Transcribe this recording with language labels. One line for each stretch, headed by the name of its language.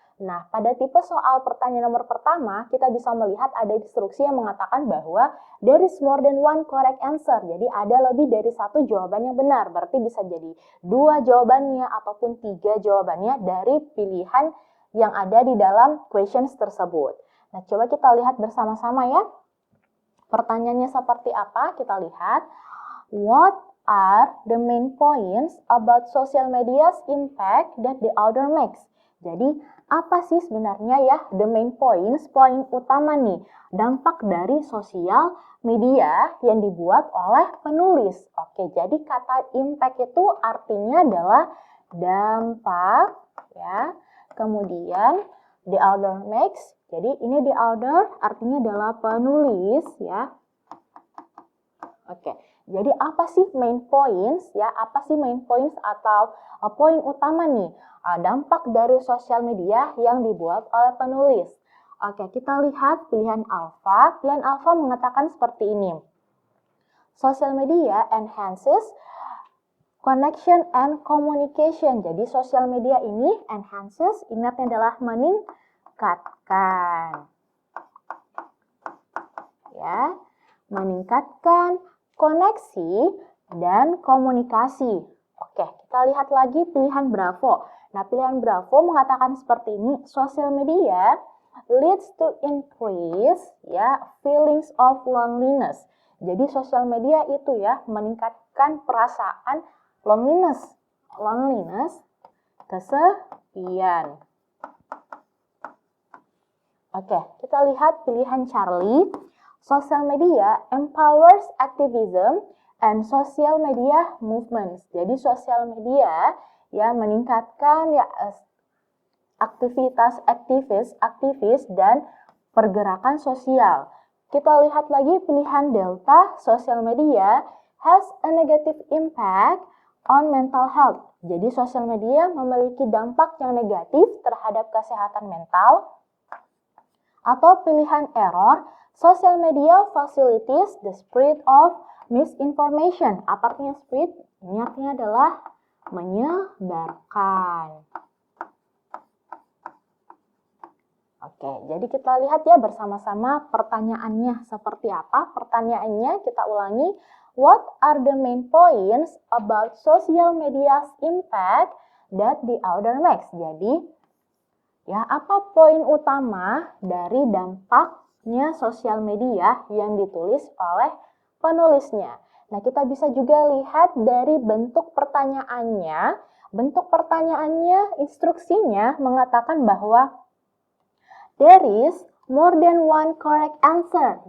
Indonesian: Nah, pada tipe soal pertanyaan nomor pertama, kita bisa melihat ada instruksi yang mengatakan bahwa
English: there is more than one correct answer.
Indonesian: Jadi ada lebih dari satu jawaban yang benar. Berarti bisa jadi 2 jawabannya ataupun 3 jawabannya dari pilihan yang ada di dalam questions tersebut. Nah, coba kita lihat bersama-sama ya. Pertanyaannya seperti apa? Kita lihat.
English: What are the main points about social media's impact that the author makes?
Indonesian: Jadi, apa sih sebenarnya ya
English: the main points,
Indonesian: poin utama nih, dampak dari sosial media yang dibuat oleh penulis. Oke, jadi kata impact itu artinya adalah dampak, ya. Kemudian,
English: the author makes,
Indonesian: jadi ini
English: the author
Indonesian: artinya adalah penulis, ya. Oke. Jadi apa sih
English: main points
Indonesian: ya? Apa sih main points atau poin utama nih dampak dari sosial media yang dibuat oleh penulis? Oke, kita lihat pilihan alfa. Pilihan alfa mengatakan seperti ini.
English: Social media enhances connection and communication.
Indonesian: Jadi sosial media ini enhances, ingatnya adalah meningkatkan. Ya, meningkatkan koneksi dan komunikasi. Oke, kita lihat lagi pilihan Bravo. Nah, pilihan Bravo mengatakan seperti ini,
English: social media leads to increase ya feelings of loneliness.
Indonesian: Jadi sosial media itu ya meningkatkan perasaan loneliness, kesepian. Oke, kita lihat pilihan Charlie.
English: Social media empowers activism and social media movements.
Indonesian: Jadi sosial media ya meningkatkan ya aktivitas aktivis dan pergerakan sosial. Kita lihat lagi pilihan Delta,
English: social media has a negative impact on mental health.
Indonesian: Jadi sosial media memiliki dampak yang negatif terhadap kesehatan mental. Atau pilihan error,
English: social media facilitates the spread of misinformation.
Indonesian: Apa artinya
English: spread?
Indonesian: Ini artinya adalah menyebarkan. Oke, jadi kita lihat ya bersama-sama pertanyaannya seperti apa. Pertanyaannya kita ulangi.
English: What are the main points about social media's impact that the author makes?
Indonesian: Jadi, ya, apa poin utama dari dampaknya sosial media yang ditulis oleh penulisnya? Nah, kita bisa juga lihat dari bentuk pertanyaannya. Bentuk pertanyaannya, instruksinya mengatakan bahwa
English: there is more than one correct answer.